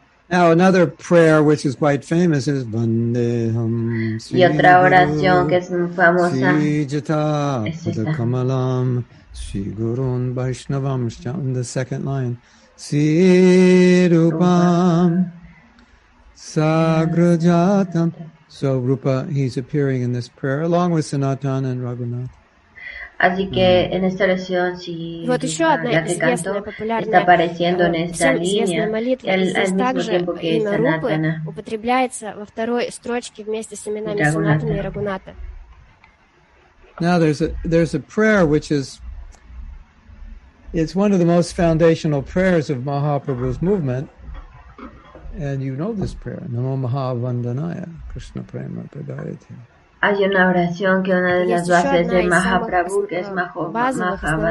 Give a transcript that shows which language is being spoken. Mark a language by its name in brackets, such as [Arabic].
[English] Now another prayer which is quite famous is Vandeham [Spanish] y otra oración que es muy famosa es esta. [Sanskrit] Sri Gurun Vaishnavam, [English] in the second line. [Sanskrit] Si Rupam Sagrajatam. [English] So Rupa, he's appearing in this prayer along with Sanatan and Raghunath. [Spanish] Así que en esta oración, si la que canto está apareciendo en esta línea, al mismo tiempo que Sanatana. [Russian] Употребляется во второй строчке вместе с именами Санатана и Рагуната. [English] Now there's a prayer which is, it's one of the most foundational prayers of Mahaprabhu's movement, and you know this prayer, [Sanskrit] Namo Mahavandanaya, Krishna Prema Pradayate. [Spanish] Hay una oración que una de las bases de Mahaprabhu, que es Mahavandaya.